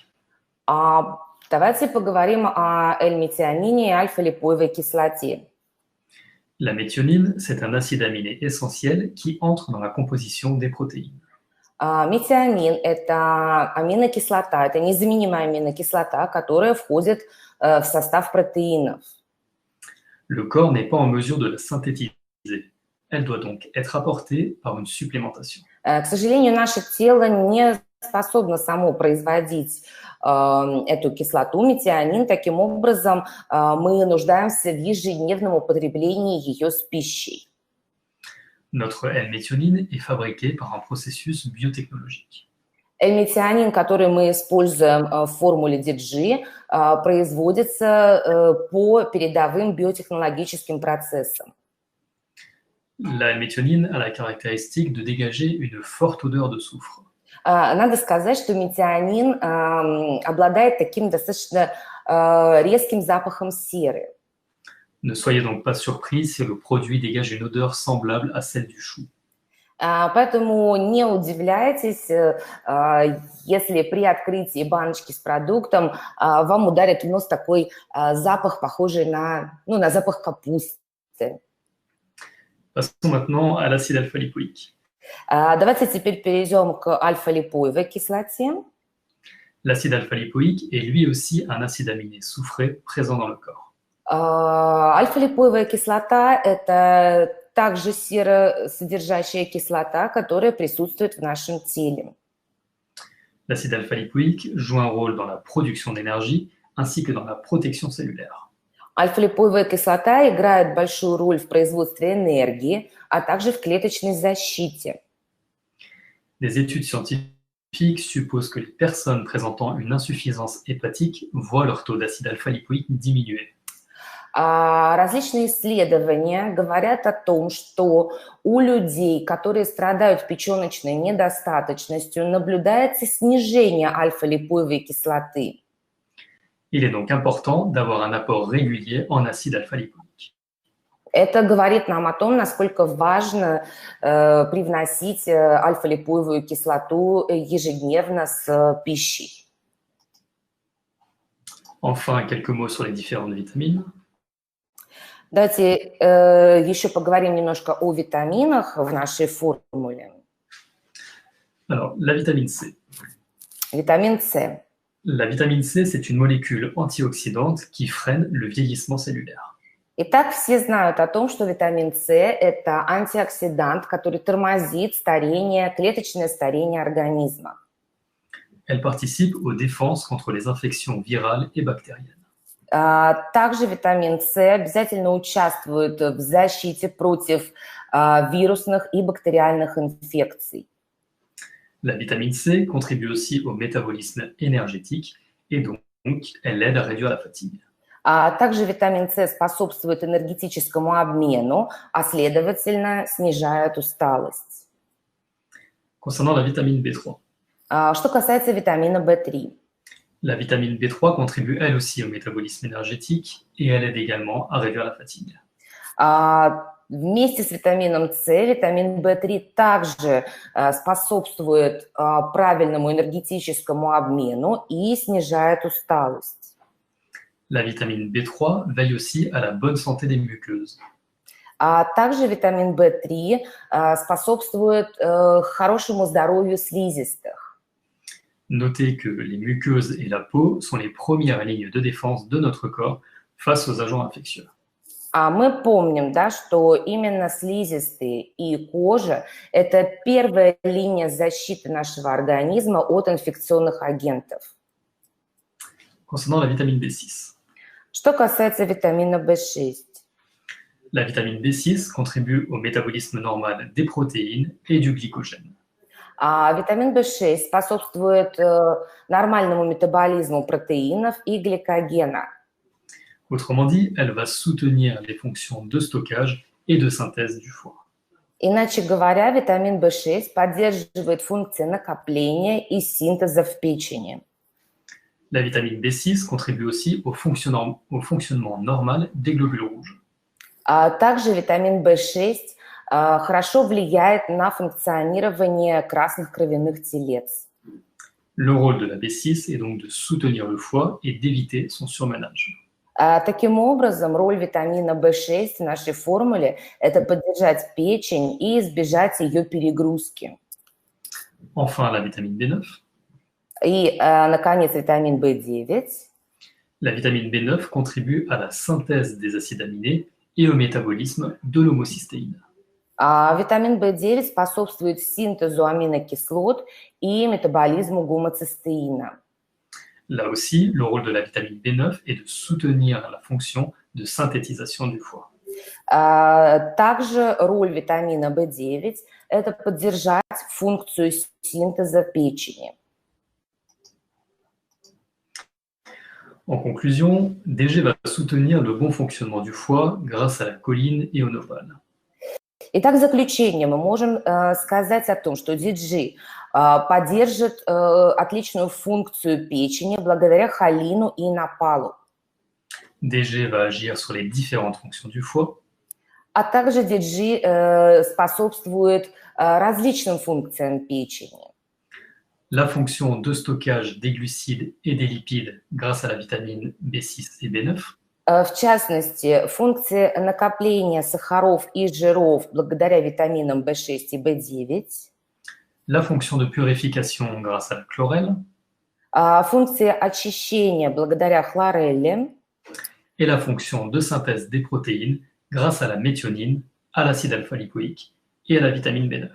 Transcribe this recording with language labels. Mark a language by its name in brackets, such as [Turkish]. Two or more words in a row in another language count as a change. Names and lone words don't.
[Russian] Давайте поговорим о L-метионине и альфа-липоевой кислоте. [French] La méthionine, c'est un acide aminé essentiel qui entre dans la composition des protéines. [Russian] Метионин – это аминокислота, это незаменимая аминокислота, которая входит в состав протеинов. [French] Le corps n'est pas en mesure de la synthétiser. Elle doit donc être apportée par une supplémentation. [Russian] К сожалению, наше тело не способно само производить эту кислоту, метионин. Таким образом, мы нуждаемся в ежедневном употреблении ее с пищей. [French] Notre L-méthionine est fabriquée par un processus biotechnologique. [Russian] L-метионин, который мы используем в формуле DG, производится по передовым биотехнологическим процессам. [French] La L-méthionine a la caractéristique de dégager une forte odeur de soufre. [Russian] Надо сказать, что метионин обладает таким достаточно резким запахом серы. [French] Ne soyez donc pas surpris si le produit dégage une odeur semblable à celle du chou. [Russian] Поэтому не удивляйтесь, если при открытии баночки с продуктом вам ударит в нос такой запах, похожий на запах капусты. [French] Passons maintenant à l'acide alpha-lipoïque. [Russian] Давайте теперь перейдем к альфа-липоевой кислоте. [French] L'acide alpha-lipoïque est lui aussi un acide aminé soufré présent dans le corps. [Russian] Альфа-липоевая кислота – это также серосодержащая кислота, которая присутствует в нашем теле. [French] L'acide alpha-lipoïque joue un rôle dans la production d'énergie ainsi que dans la protection cellulaire. [Russian] Альфа-липоевая кислота играет большую роль в производстве энергии, а также в клеточной защите. [French] Des études scientifiques supposent que les personnes présentant une insuffisance hépatique voient leur taux d'acide alpha-lipoïque diminuer. [Russian] Различные исследования говорят о том, что у людей, которые страдают печеночной недостаточностью, наблюдается снижение альфа-липоевой кислоты. [French] Il est donc important d'avoir un apport régulier en acide alpha-lipoïque. [Russian] Это говорит нам о том, насколько важно привносить альфа-липоевую кислоту ежедневно с пищей. [French] Enfin, quelques mots sur les différentes vitamines. [Russian] Давайте еще поговорим немножко о витаминах в нашей формуле. [French] Alors, la vitamine C. [Russian] Витамин С. [French] La vitamine C, c'est une molécule antioxydante qui freine le vieillissement cellulaire. [Russian] Итак, все знают о том, что витамин С – это антиоксидант, который тормозит старение, клеточное старение организма. [French] Elle participe aux défenses contre les infections virales et bactériennes. [Russian] Также витамин С обязательно участвует в защите против вирусных и бактериальных инфекций. [French] La vitamine C contribue aussi au métabolisme énergétique et donc elle aide à réduire la fatigue. [Russian] Также витамин С способствует энергетическому обмену, а следовательно снижает усталость. [French] Concernant la vitamine B3. [Russian] Что касается витамина В3. [French] La vitamine B3 contribue elle aussi au métabolisme énergétique et elle aide également à réduire la fatigue. [Russian] Вместе с витамином С витамин В3 также способствует правильному энергетическому обмену и снижает усталость. [French] La vitamine B3 veille aussi à la bonne santé des muqueuses. [Russian] Также витамин В3 способствует хорошему здоровью слизистых. [French] Notez que les muqueuses et la peau sont les premières lignes de défense de notre corps face aux agents infectieux. [Russian] Мы помним, да, что именно слизистые и кожа – это первая линия защиты нашего организма от инфекционных агентов. [French] Concernant la vitamine B6. [Russian] Что касается витамина В6. [French] La vitamine B6 contribue au métabolisme normal des protéines et du glycogène. [Russian] Витамин В6 способствует нормальному метаболизму протеинов и гликогена. [French] Autrement dit, elle va soutenir les fonctions de stockage et de synthèse du foie. [Russian] Иначе говоря, витамин В6 поддерживает функции накопления и синтеза в печени. [French] La vitamine B6 contribue aussi au fonctionnement normal des globules rouges. [Russian] Также витамин В6 хорошо влияет на функционирование красных кровяных телец. [French] Le rôle de la B6 est donc de soutenir le foie et d'éviter son surmenage. [Russian] Таким образом, роль витамина В6 в нашей формуле – это поддержать печень и избежать ее перегрузки. [French] Enfin, la vitamine B9. [Russian] И, наконец, витамин В9. [French] La vitamine B9 contribue à la synthèse des acides aminés et au métabolisme de l'homocystéine. [Russian] Витамин В9 способствует синтезу аминокислот и метаболизму гомоцистеина. [French] Là aussi, le rôle de la vitamine B9 est de soutenir la fonction de synthétisation du foie. [Russian] Также роль витамина В9 – это поддержать функцию синтеза печени. [French] En conclusion, DG va soutenir le bon fonctionnement du foie grâce à la choline et au nopal. [Russian] Итак, в заключение мы можем сказать о том, что DG поддержит отличную функцию печени благодаря холину и напалу. [French] DG va agir sur les différentes fonctions du foie. [Russian] А также DG способствует различным функциям печени. [French] La fonction de stockage des glucides et des lipides grâce à la vitamine B6 et B9. [Russian] В частности, функции накопления сахаров и жиров благодаря витаминам В6 и В9. [French] La fonction de purification grâce à la chlorelle. [Russian] Функции очищения благодаря хлорелле. [French] Et la fonction de synthèse des protéines grâce à la méthionine, à l'acide alpha-lipoïque et à la vitamine B9.